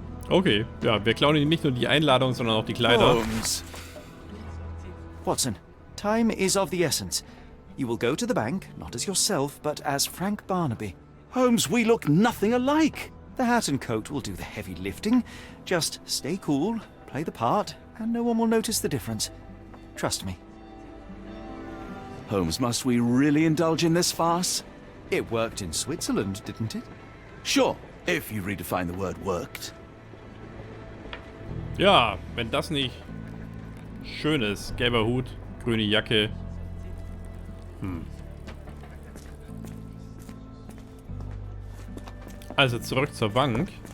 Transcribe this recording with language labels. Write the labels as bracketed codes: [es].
[de] Okay, ja, wir klauen ihm nicht nur die Einladung, sondern auch die Kleider. [en] Holmes. Watson, time is of the essence. You will go to the bank, not as yourself, but as Frank Barnaby. Holmes, we look nothing alike. The hat and coat will do the heavy lifting. Just stay cool, play the part, and no one will notice the difference. Trust me. Holmes, must we really indulge in this farce? It worked in Switzerland, didn't it? Sure, if you redefine the word worked. [de] Ja, wenn das nicht schön ist. Gelber Hut, grüne Jacke. Also zurück zur Bank.